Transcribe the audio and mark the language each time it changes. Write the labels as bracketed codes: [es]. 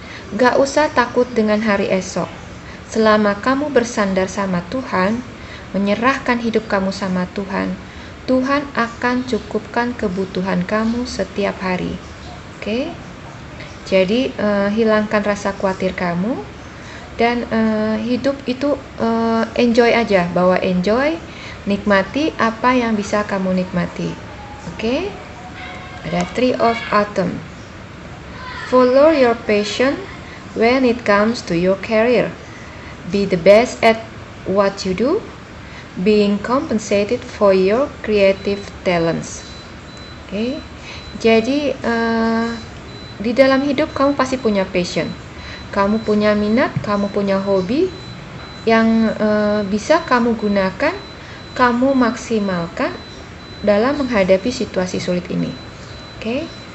[id] Nggak usah takut dengan hari esok. Selama kamu bersandar sama Tuhan, menyerahkan hidup kamu sama Tuhan, Tuhan akan cukupkan kebutuhan kamu setiap hari. Oke? Jadi hilangkan rasa khawatir kamu dan hidup itu enjoy aja, bawa enjoy, nikmati apa yang bisa kamu nikmati. Oke? Ada Tree of Autumn. [en] Follow your passion when it comes to your career. Be the best at what you do, being compensated for your creative talents. [id] Oke? Jadi di dalam hidup kamu pasti punya passion. Kamu punya minat, kamu punya hobi yang bisa kamu gunakan, kamu maksimalkan dalam menghadapi situasi sulit ini. Oke?